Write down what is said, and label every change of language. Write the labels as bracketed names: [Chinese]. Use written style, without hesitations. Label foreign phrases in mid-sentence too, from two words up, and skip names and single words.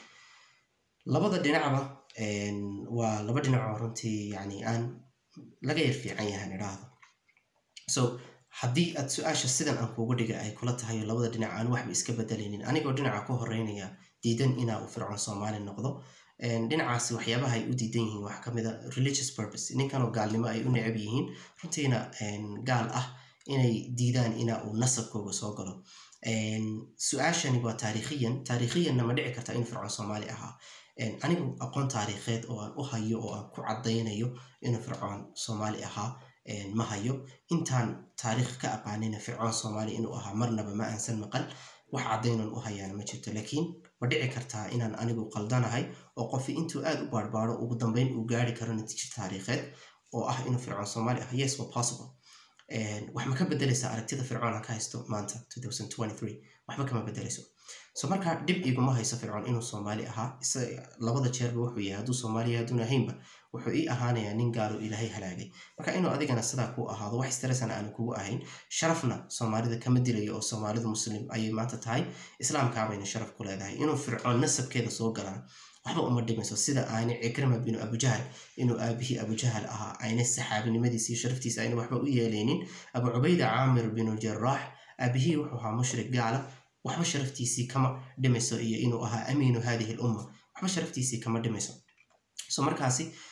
[Somali] labada dhinacba waa laba dhinac oo runtii yani aan laga yar fiican yahay niraahdo so haddii aad su-aasha sidan aan kuugu dhiga ay kula tahay labada dhinac aan waxba iska bedelaynin anigoo dhinaca ku horeynaya diidan inaa uu fircoon Soomaali noqdo dhinacaasi waxyaabaha ay u diidan yihiin wax kamid a [English] religious purpose [Somali] ninkanoo gaalnimo ay u necab yihiin runtiina gaal ah inay diidaan inaa uu nasabkooga soo galo su-aashani waa taariikhiyanna ma dhici karta in fircoon Soomaali ahaa anigu aqoon taariikheed oo aan u hayo oo aan ku cadaynayo inuu fircoon Soomaali ahaa ma hayo intaan taariikh ka aqaanina fircoon Soomaali inuu ahaa marnaba ma aansan maqal wax cadaynan u hayaan ma jirto laakiin ma dhici kartaa inaan anigu qaldanahay oo qofi intuu aad u baarbaaro ugu dambeyn uu gaari karo natiijo taariikheed oo ah inuu fircoon Soomaali ahaa [English] yes was possible [Somali] wax ma ka bedelaysaa aragtida fircoon ka haysto maanta 2023 waxba kama bedelayso so marka dib iguma hayso fircoon inuu Soomaali ahaa labada jeerba wuxuu yahay hadduu Soomaali yahay ahaynba wuxuu ii ahaanayaa nin gaalo ilaahay halaagay marka inuu adigana sidaa ku ahaado wax stressan aan kugu ahayn sharafna Soomaalida kama dilayo oo Soomaalidu muslim ayay maanta tahay islaamka bayna sharaf ku leedahay inuu fircoon nasabkeeda soo galaan waxba uma dhimayso sida aanay Ikrima bin Abu Jahl inuu aabihi Abu Jahl ahaa aynay saxaabinimadiisa sharaftiisa aynay waxba u yeelaynin Abu Ubayda Aamir bin Jarrah aabihi wuxuu ahaa mushrik gaala waxba sharaftiisii kama dhimayso iyo inuu ahaa [Arabic] أمين هذه الأمة [Somali] waxba sharaftiisii kama dhimayso so markaasi